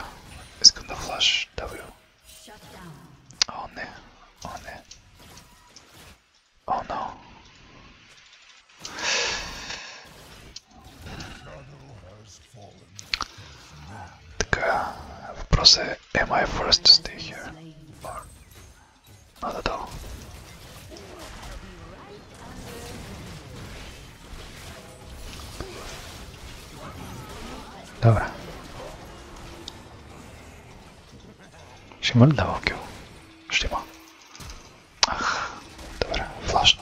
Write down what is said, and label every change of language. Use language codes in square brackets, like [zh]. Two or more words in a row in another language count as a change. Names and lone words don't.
[bg] Искам да флаш W. О, не. О, не. О, no. Така, въпросът е, [en] am I forced to stay here? Or not at all? [bg] Добре. Ще има ли дабъл кил? Ще има. Ах, добре, флашна.